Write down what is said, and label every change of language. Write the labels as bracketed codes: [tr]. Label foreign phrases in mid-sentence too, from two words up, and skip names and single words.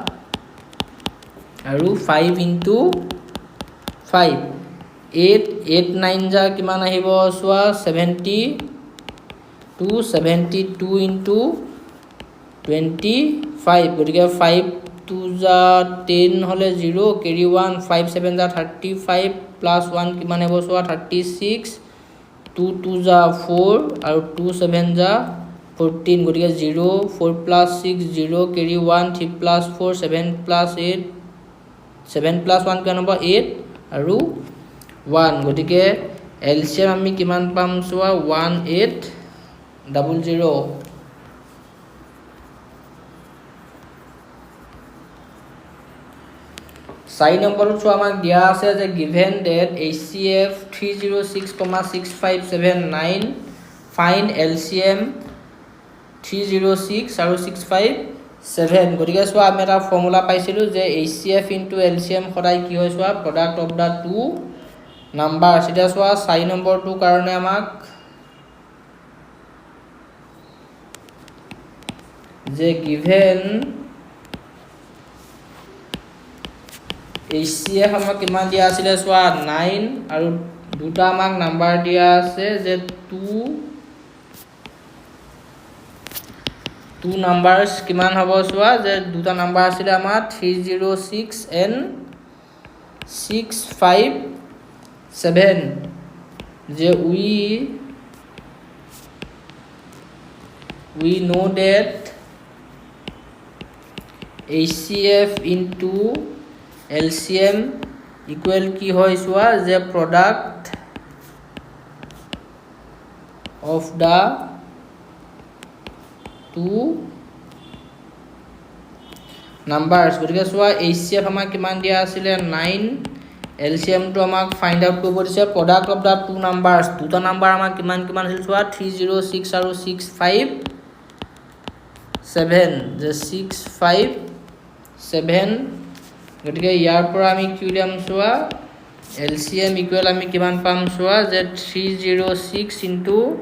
[as] আৰু 5 into 5 8 8 9 যা কিমান আহিব চোৱা 72 into 25 গতিকে 5 2 যা 10 হলে 0 carry 1 5 7 যা 35 plus 1 কিমান হ'ব চোৱা 36 2 2 যা 4 আৰু 2 7 যা 14 গতিকে 0 4 plus 6 0 carry 1 3 plus 4 7 plus 8 7 plus 1 কিমান হ'ব 8 আৰু 1 গতিকে LCM আমি কিমান পাম চোৱা 1800 4 নম্বৰত চোৱা আমাক দিয়া আছে যে [en] given that HCF [as] 306,6579 [en] find LCM [as] 306 আৰু 65 7 গতিকে চোৱা আমি এটা ফৰ্মুলা পাইছিলোঁ যে HCF ইনটু LCM সদায় কি হয় চোৱা [en] product of the two numbers [as] এতিয়া চোৱা 4 নম্বৰটোৰ কাৰণে আমাক যে [en] given HCF [as] আমাক কিমান দিয়া আছিলে চোৱা 9 আৰু দুটা আমাক নাম্বাৰ দিয়া আছে যে 2 নাম্বাৰছ কিমান হ'ব চোৱা যে দুটা নাম্বাৰ আছিলে আমাৰ 306 and 657 যে [en] we know that HCF into LCM equal [as] কি হয় চোৱা যে product [en] of the two numbers [as] গতিকে চোৱা HCF আমাক কিমান দিয়া আছিলে 9 LCM টো আমাক [en] find out [as] কৰিব দিছে [en] product of the two numbers [as] দুটা নাম্বাৰ আমাক কিমান কিমান আছিল চোৱা 306 আৰু 657 যে 657 গতিকে ইয়াৰ পৰা আমি কি উলিয়াম চোৱা LCM ইকুৱেল আমি কিমান পাম চোৱা যে 306 ইনটু